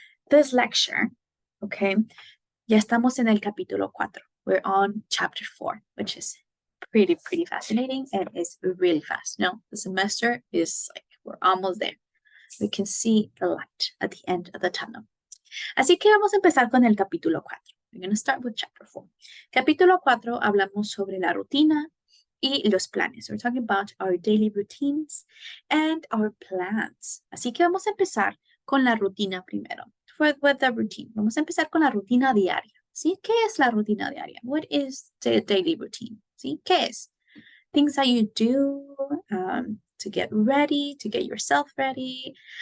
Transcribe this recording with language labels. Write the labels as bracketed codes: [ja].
[en] this lecture, okay, [es] ya estamos en el capítulo 4. [en] We're on chapter 4, which is pretty fascinating and it's really fast. No, the semester is like, we're almost there. We can see the light at the end of the tunnel. [es] Así que vamos a empezar con el capítulo 4. [en] We're going to start with chapter 4. [es] Capítulo 4 hablamos sobre la rutina y los planes. [en] We're talking about our daily routines and our plans. [es] Así que vamos a empezar con la rutina primero. [en] With the routine. [es] Vamos a empezar con la rutina diaria. ¿Sí? ¿Qué es la rutina diaria? [en] What is the daily routine? [es] ¿Sí? ¿Qué es? [en] Things that you do to get ready, to get yourself ready.